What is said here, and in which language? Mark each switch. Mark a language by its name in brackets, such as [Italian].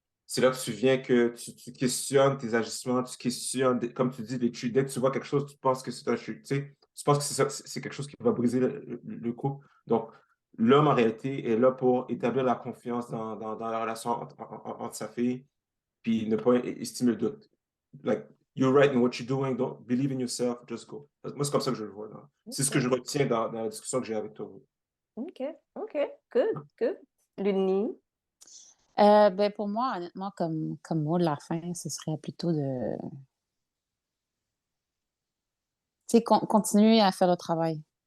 [French] C'est là que tu viens que tu questionnes tes agissements, tu questionnes, comme tu dis, dès que tu vois quelque chose, tu penses que c'est un chute, tu sais, tu penses que c'est quelque chose qui va briser le couple. Donc, l'homme, en réalité, est là pour établir la confiance dans la relation entre sa fille, puis ne pas estimer le doute. [English] Like, you're right in what you're doing, don't believe in yourself, just go. [French] Moi, c'est comme ça que je le vois. C'est ce que OK, je retiens dans la discussion que j'ai avec toi. [English] OK, OK, good, good. Ludni? [French] Ben pour moi, honnêtement, comme mot de la fin, ce serait plutôt de, tu sais, continuer à faire le travail.